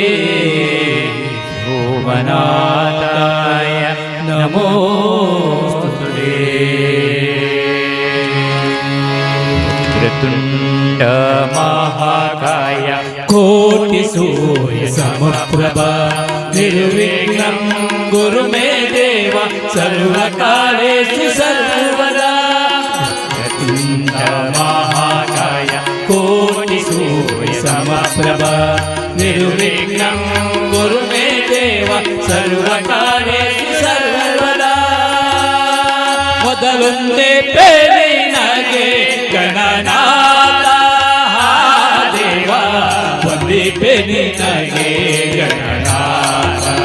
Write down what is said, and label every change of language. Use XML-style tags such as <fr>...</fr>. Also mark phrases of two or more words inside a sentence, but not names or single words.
<sa>ಸೋಮನಾಥಾಯ ನಮೋಸ್ತುತೇ. ವಕ್ರತುಂಡ ಮಹಾಕಾಯ ಕೋಟಿ ಸೂರ್ಯ ಸಮಪ್ರಭ ನಿರ್ವಿಘ್ನಂ ಗುರು ಮೇ ದೇವ ಸರ್ವಕಾಲೇಷು ಸರ್ವದಾ. ವಕ್ರತುಂಡ ಮಹಾಕಾಯ ಕೋಟಿ ಸೂರ್ಯ ಸಮಪ್ರಭ ನಿರ್ವಿಘ್ನಂ ಗುರು ಮೇ ದೇವ ಸರ್ವಕಾಲೇಷು ಸರ್ವದಾ.</sa> <kn>ಮೊದಲೊಂದೇ ಪೇರಿನಗೆ ಗಣನಾಥ ದೇವ ಒಂದೇ ಪೇರಿನಗೆ ಗಣನಾಥ.</kn>